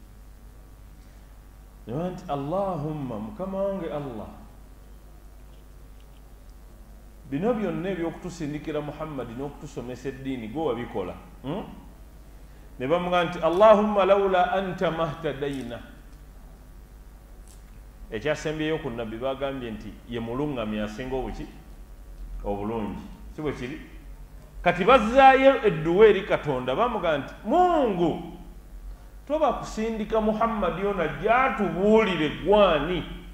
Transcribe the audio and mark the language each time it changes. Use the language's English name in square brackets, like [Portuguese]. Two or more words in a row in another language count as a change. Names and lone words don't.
[Ganda] ne nti Allahumma mukama wange Allah bino byonna ebyokutusindikira Muhammadi n'okutusomesa eddiini gwe wabikola ne bamuga nti [Arabic] اللهم لولا أنت ما اهتدينا [Ganda] ekyasembyeyo ku nabbi bagambye nti ye muluŋŋamye asinga obuki obulungi si bwe kiri kati bazzaayo edduwa eri Katonda bamuga nti Mungu toba kusindika Muhammadi ono gyatubuulire gwani